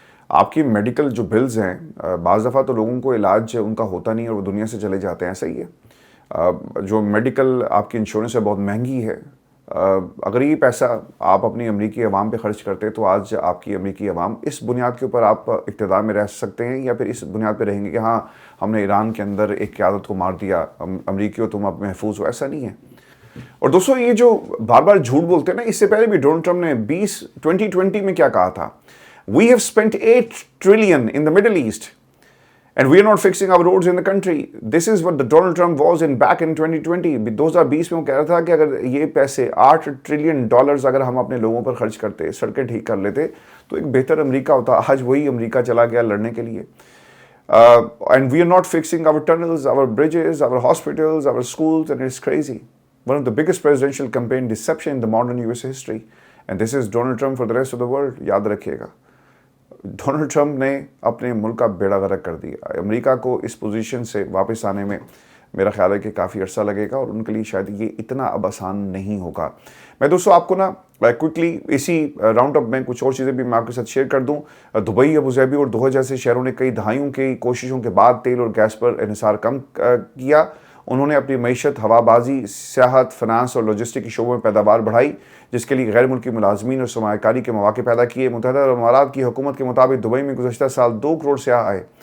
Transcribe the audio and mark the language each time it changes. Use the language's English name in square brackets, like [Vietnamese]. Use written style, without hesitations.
[Urdu] آپ کی میڈیکل جو بلز ہیں، بعض دفعہ تو لوگوں کو علاج ان کا ہوتا نہیں اور وہ دنیا سے چلے جاتے ہیں، ایسا ہی ہے۔ جو میڈیکل آپ کی انشورنس ہے بہت مہنگی ہے۔ اگر یہ پیسہ آپ اپنی امریکی عوام پہ خرچ کرتے تو آج آپ کی امریکی عوام اس بنیاد کے اوپر آپ اقتدار میں رہ سکتے ہیں، یا پھر اس بنیاد پہ رہیں گے کہ ہاں ہم نے ایران کے اندر ایک قیادت کو مار دیا، امریکیوں تم اب محفوظ ہو۔ ایسا نہیں ہے۔ اور دوستوں، یہ جو بار بار جھوٹ بولتے ہیں نا، اس سے پہلے بھی ڈونلڈ ٹرمپ نے 2020 میں کیا کہا تھا؟ [English] We have spent $8 trillion in the Middle East and we are not fixing our roads in the country. This is what the Donald Trump was back in 2020. [Urdu] 2020 میں وہ کہہ رہا تھا کہ اگر یہ پیسے $8 trillion اگر ہم اپنے لوگوں پر خرچ کرتے، سڑکیں ٹھیک کر لیتے، تو ایک بہتر امریکہ ہوتا۔ آج وہی امریکہ چلا گیا لڑنے کے لیے۔ [English] And we are not fixing our tunnels, our bridges, our hospitals, our schools, and it's crazy. One of the biggest presidential campaign deception in the modern US history. And this is Donald Trump for the rest of the world. [Urdu] یاد رکھیے گا، Donald Trump نے اپنے ملک کا بیڑا غرق کر دیا۔ امریکہ کو اس پوزیشن سے واپس آنے میں میرا خیال ہے کہ کافی عرصہ لگے گا، اور ان کے لیے شاید یہ اتنا اب آسان نہیں ہوگا۔ میں دوستوں آپ کو نا کوئکلی اسی راؤنڈ اپ میں کچھ اور چیزیں بھی میں آپ کے ساتھ شیئر کر دوں۔ دبئی، ابوظہبی اور دوحہ جیسے شہروں نے کئی دہائیوں کی کوششوں کے بعد تیل اور گیس پر انحصار کم کیا۔ انہوں نے اپنی معیشت، ہوا بازی، سیاحت، فنانس اور لاجسٹک کے شعبوں میں پیداوار بڑھائی، جس کے لیے غیر ملکی ملازمین اور سرمایہ کاری کے مواقع پیدا کیے۔ متحدہ عرب امارات کی حکومت کے مطابق دبئی میں گزشتہ سال 2 کروڑ سیاح آئے،